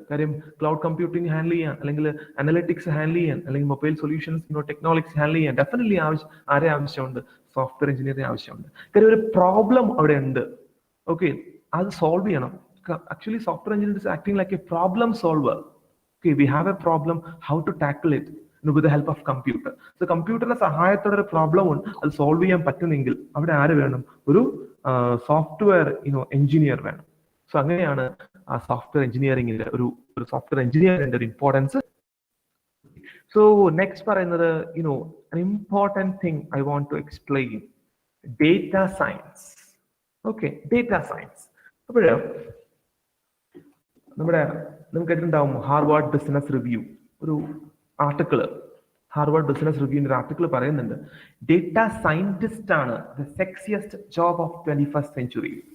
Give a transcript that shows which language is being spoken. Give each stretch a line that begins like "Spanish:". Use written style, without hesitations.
Malayalam: കാര്യം cloud computing handle ചെയ്യാൻ, അല്ലെങ്കിൽ അനലിറ്റിക്സ് ഹാൻഡിൽ ചെയ്യാൻ, അല്ലെങ്കിൽ മൊബൈൽ സൊല്യൂഷൻസ് ടെക്നോളജീസ് ഹാൻഡിൽ ചെയ്യാൻ ഡെഫിനറ്റ്ലി ആരെ ആവശ്യമുണ്ട്? സോഫ്റ്റ്വെയർ എഞ്ചിനീയറിനെ ആവശ്യമുണ്ട്. കാര്യം ഒരു പ്രോബ്ലം അവിടെ ഉണ്ട്, ഓക്കെ, അത് സോൾവ് ചെയ്യണം.
English: Actually software engineer is acting like a problem solver. Okay, we have a problem, how to tackle it with the help of computer.
Malayalam: So കമ്പ്യൂട്ടറിന്റെ സഹായത്തോടെ ഒരു പ്രോബ്ലം ഉണ്ട്, അത് സോൾവ് ചെയ്യാൻ പറ്റുന്നെങ്കിൽ അവിടെ ആര് വേണം? ഒരു സോഫ്റ്റ്വെയർ എഞ്ചിനീയർ വേണം. സോ അങ്ങനെയാണ് ആ സോഫ്റ്റ്വെയർ എഞ്ചിനീയറിംഗിന്റെ ഒരു സോഫ്റ്റ്വെയർ എഞ്ചിനീയറിന്റെ ഒരു ഇമ്പോർട്ടൻസ്.
English: so next
Malayalam: പറയുന്നത്
English: an important thing I want to explain, data science. Okay, data science.
Malayalam: അപ്പോൾ നമുക്ക് കേട്ടിട്ടുണ്ടാവും ഹാർവാർഡ് ബിസിനസ് റിവ്യൂ ഒരു ആർട്ടിക്കിള്. ഹാർവാർഡ് ബിസിനസ് റിവ്യൂവിന്റെ ഒരു ആർട്ടിക്കിൾ പറയുന്നുണ്ട്, ഡേറ്റ സയന്റിസ്റ്റ് ആണ്
English: The sexiest job of 21st century.